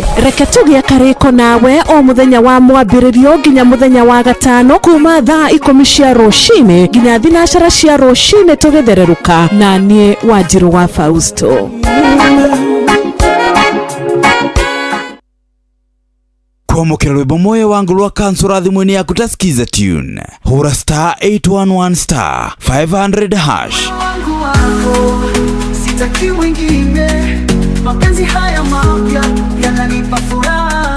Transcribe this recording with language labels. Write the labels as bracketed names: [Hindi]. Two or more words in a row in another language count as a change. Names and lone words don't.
[Kikuyu] Reke tũgĩe karĩko nawe o mũthenya wa mwambĩrĩrio nginya mũthenya wa gatano kuma thaa 10 cia rũcinĩ nginya thinacara cia rũcinĩ tũgĩthererũka na niĩ Wanjiru wa Fausto. Kwamukira rwimbo moyo wangu rwa kansura thimũ-inĩ yaku ta skiza tune hũra [English] star 811 star 500 hash. [Swahili] sitaki wengine, mapenzi haya mapya yananipa furaha.